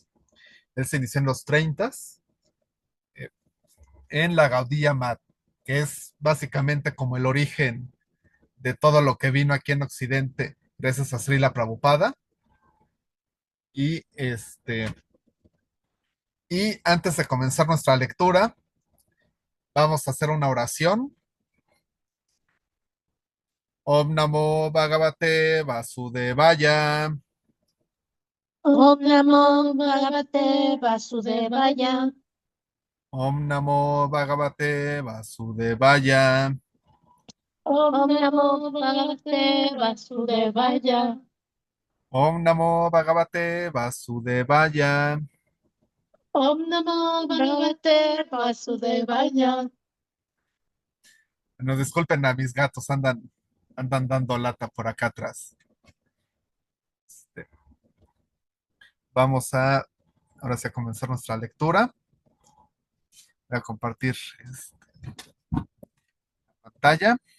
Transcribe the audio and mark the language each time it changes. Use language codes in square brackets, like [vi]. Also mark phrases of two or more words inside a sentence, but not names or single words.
[es] Él se inició en los 30 eh, en la Gaudiya Math, que es básicamente como el origen de todo lo que vino aquí en Occidente gracias a Srila Prabhupada. Y y antes de comenzar nuestra lectura, vamos a hacer una oración. [sa] ॐ नमो भगवते वासुदेवाय. ॐ नमो भगवते वासुदेवाय. ॐ नमो भगवते वासुदेवाय. ॐ नमो भगवते वासुदेवाय. ॐ नमो भगवते वासुदेवाय. ॐ नमो भगवते वासुदेवाय. [es] Nos disculpen a mis gatos, andan dando lata por acá atrás. Este, Vamos a, ahora sí a comenzar nuestra lectura. Voy a compartir pantalla.